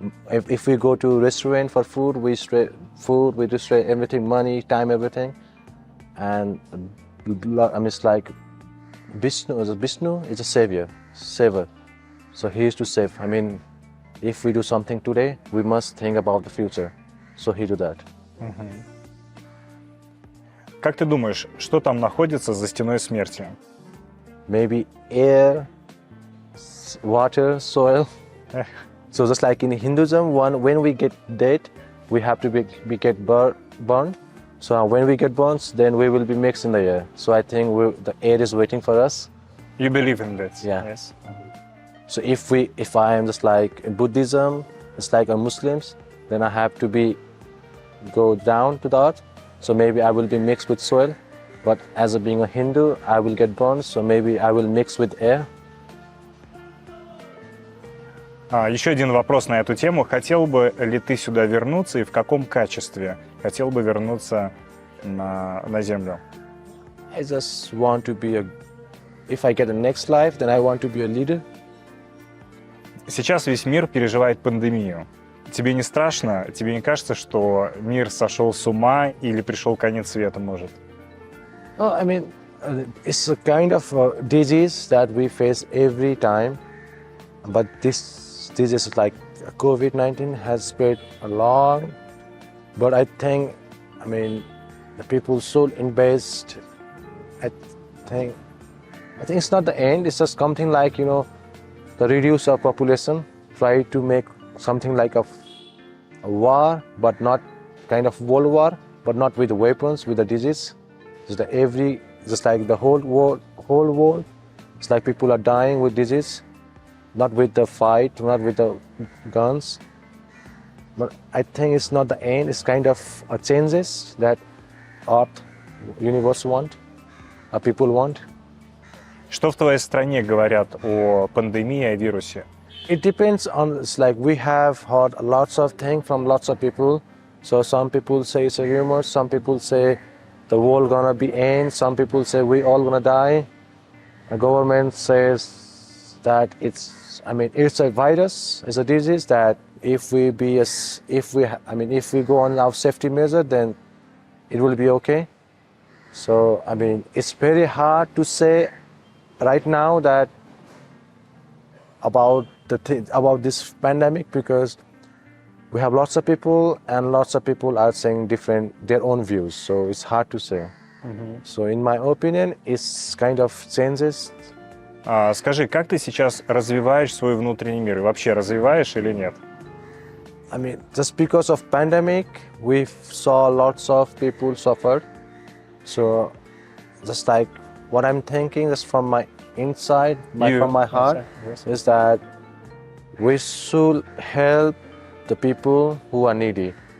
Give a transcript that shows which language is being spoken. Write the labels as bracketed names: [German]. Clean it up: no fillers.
[English] If we go to restaurant for food, we destroy everything, money, time, everything. And it's like Vishnu is a savior. So he is to save. If we do something today, we must think about the future. So he do that. [Russian] Как ты думаешь, что там находится за стеной смерти? [English] Maybe air, water, soil. So just like in Hinduism, when we get dead, we have to get burned. So when we get burned, then we will be mixed in the air. So I think the air is waiting for us. You believe in that? Yeah. Yes. So if I am just like in Buddhism, it's like a Muslims, then I have to go down to the earth. So maybe I will be mixed with soil. But as being a Hindu, I will get burned. So maybe I will mix with air. [Russian] Еще один вопрос на эту тему. Хотел бы ли ты сюда вернуться и в каком качестве хотел бы вернуться на Землю? [English] I just want to be if I get a next life, then I want to be a leader. [Russian] Сейчас весь мир переживает пандемию. Тебе не страшно? Тебе не кажется, что мир сошел с ума или пришел конец света, может? [English] Oh, it's a kind of disease that we face every time. But this disease, like COVID-19, has spread a lot. But I think, the people so invest. I think it's not the end. It's just something like, the reduce of population, try to make something like a war, but not kind of world war, but not with the weapons, with the disease. Just like the whole world. It's like people are dying with disease, not with the fight, not with the guns. But I think it's not the end. It's kind of a changes that Earth, universe want, people want. [Russian] Что в твоей стране говорят о пандемии, о вирусе? [English] It depends on, it's like we have heard lots of things from lots of people. So some people say it's a rumor, some people say the world gonna be end, some people say we all gonna die. The government says that it's a virus, it's a disease that if we go on our safety measure, then it will be okay. So it's very hard to say right now that about this pandemic, because we have lots of people and lots of people are saying their own views, so it's hard to say. So in my opinion, it's kind of changes. [Russian] Скажи, как ты сейчас развиваешь свой внутренний мир? И вообще развиваешь или нет? [English] Just because of pandemic, we saw lots of people suffer. So just like what I'm thinking is from my inside, from my heart, is that we should help the people who are needy.